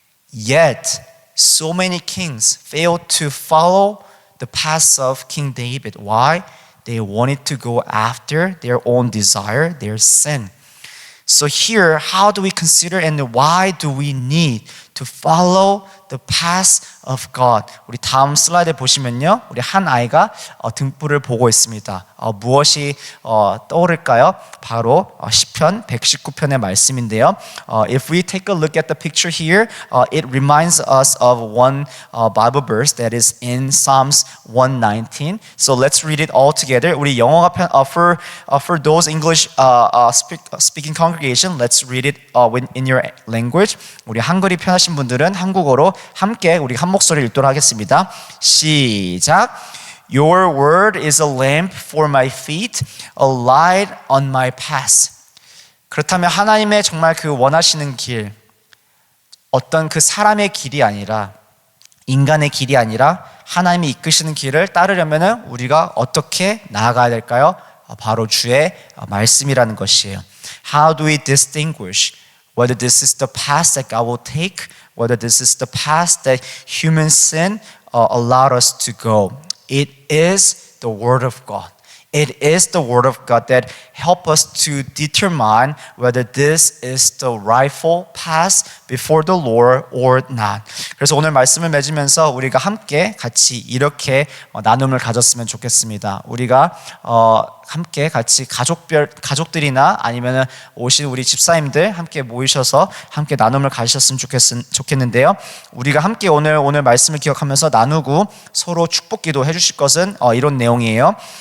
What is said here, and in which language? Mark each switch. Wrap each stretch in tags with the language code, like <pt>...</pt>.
<en>Yet, so many kings failed to follow the path of King David. Why? They wanted to go after their own desire, their sin. So here, how do we consider and why do we need to follow the path of God.</en> <ko>우리 다음 슬라이드 보시면요, 우리 한 아이가 등불을 보고 있습니다. 무엇이 떠오를까요? 바로 시편 119편의 말씀인데요.</ko> <en>If we take a look at the picture here, it reminds us of one Bible verse that is in Psalms 119. So let's read it all together.</en> <ko>우리 영어가</ko> <en>for those English speaking congregation, let's read it in your language.</en> <ko>우리 한글이 편하신 분들은 한국어로 함께 우리 한 목소리 읽도록 하겠습니다. 시작.</ko> <en>Your word is a lamp for my feet, a light on my path.</en> <ko>그렇다면 하나님의 정말 그 원하시는 길, 어떤 그 사람의 길이 아니라 인간의 길이 아니라 하나님이 이끄시는 길을 따르려면 우리가 어떻게 나아가야 될까요? 바로 주의 말씀이라는 것이에요.</ko> <en>How do we distinguish whether this is the path that God will take, whether this is the path that human sin allowed us to go? It is the Word of God. It is the Word of God that help us to determine whether this is the rightful path before the Lord or not.</en> <ko>그래서 오늘 말씀을 맺으면서 우리가 함께 같이 이렇게 나눔을 가졌으면 좋겠습니다. 우리가 함께 같이 가족들이나 아니면 오신 우리 집사님들 함께 모이셔서 함께 나눔을 가지셨으면 좋겠는데요. 우리가 함께 오늘 말씀을 기억하면서 나누고 서로 축복기도 해주실 것은 이런 내용이에요.</ko>